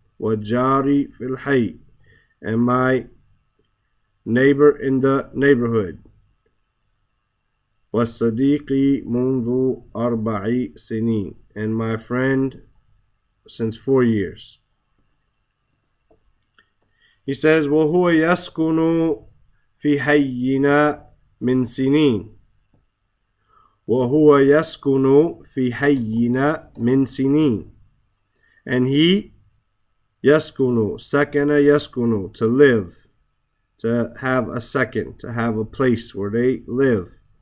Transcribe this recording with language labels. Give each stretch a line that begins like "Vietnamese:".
Arabic: وَجَارِي فِي الْحَيِّ,
English: and my neighbor in the neighborhood.
Arabic: وَالصَّدِيقِ مُنْذُ أَرْبَعِ سِنِينَ,
English: and my friend since 4 years. He says,
Arabic: وَهُوَ يَسْكُنُ فِي حَيِّنَا من سنين. وهو يسكن في حينا من سنين,
English: and he يسكن,
Arabic: سكن يسكن,
English: to live, to have a second, to have a place where they live.